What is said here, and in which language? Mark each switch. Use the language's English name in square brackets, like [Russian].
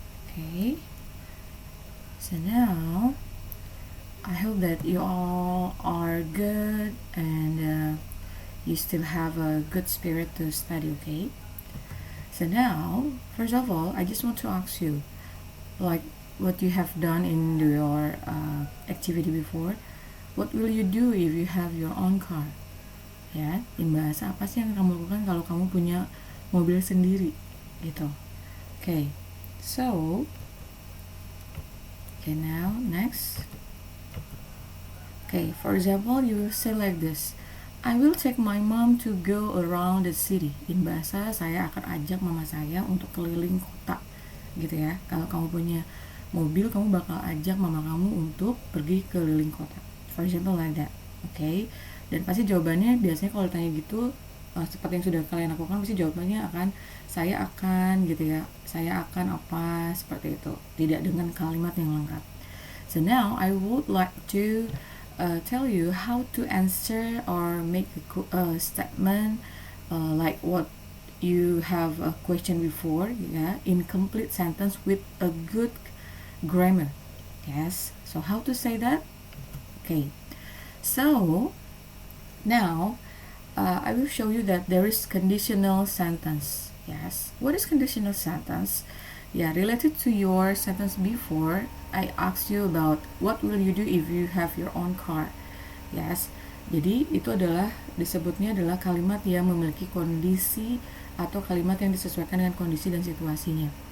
[English] Okay, so now I hope that you all are good and you still have a good spirit to study. Okay, so now first of all, I just want to ask you, like, what you have done in your activity before. What will you do if you have your own car? [Indonesian] Ya, in bahasa apa sih yang kamu lakukan kalau kamu punya mobil sendiri gitu. [English] Okay, so now next. Okay, for example, you will say like this: I will take my mom to go around the city. [Indonesian] In bahasa, saya akan ajak mama saya untuk keliling kota gitu ya. Kalau kamu punya mobil, kamu bakal ajak mama kamu untuk pergi keliling kota, [English] for example like that. [Indonesian] Okay, dan pasti jawabannya biasanya kalau ditanya gitu, seperti yang sudah kalian lakukan, pasti jawabannya akan saya akan gitu ya, saya akan apa, seperti itu, tidak dengan kalimat yang lengkap. [English] So now I would like to tell you how to answer or make a statement like what you have a question before, yeah, in complete sentence with a good grammar. Yes, so how to say that? Okay, so now I will show you that there is conditional sentence. Yes, what is conditional sentence? Yeah, related to your sentence before, I asked you about what will you do if you have your own car. [Indonesian] Yes, jadi itu adalah disebutnya adalah kalimat yang memiliki kondisi atau kalimat yang disesuaikan dengan kondisi dan situasinya.